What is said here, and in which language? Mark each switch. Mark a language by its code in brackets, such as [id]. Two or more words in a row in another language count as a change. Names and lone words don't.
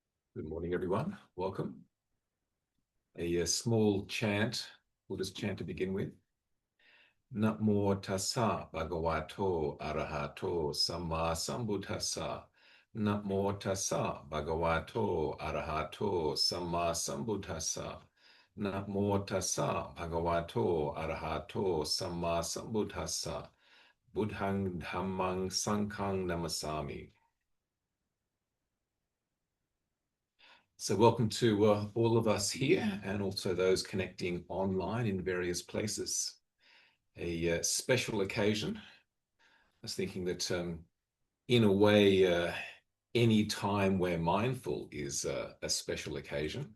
[en] Good morning, everyone. Welcome. A small chant, Buddhist chant to begin with. [pi] Namo tassa bhagavato arahato samma sambuddhassa. Namo tassa bhagavato arahato samma sambuddhassa. Namo tassa bhagavato arahato samma sambuddhassa. Buddhang dhammang sanghang namasami. [en] So welcome to all of us here and also those connecting online in various places. A special occasion. I was thinking that in a way, any time we're mindful is a special occasion.